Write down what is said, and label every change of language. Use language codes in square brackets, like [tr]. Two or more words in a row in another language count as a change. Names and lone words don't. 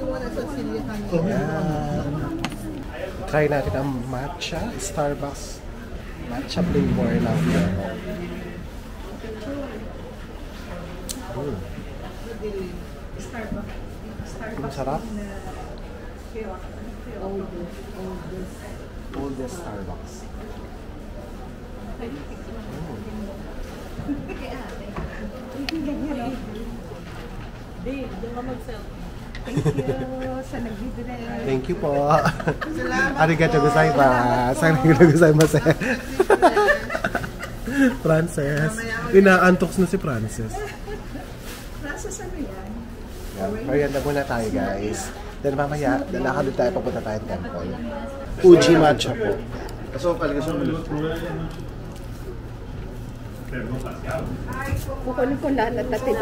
[tl] Ayan. Try natin ang matcha. Starbucks matcha flavor ng Fiero. Masarap. Oldest Starbucks. [en] Thank you po. [ja] ありがとうございます。ありがとうございます. [tl] Frances. Inaantoks na si Frances. Frances, ano yan? Merienda muna tayo, guys. Then mamaya, lalakad tayo papunta tayong temple. Uji matcha po. Kukunin ko lahat at tatibag.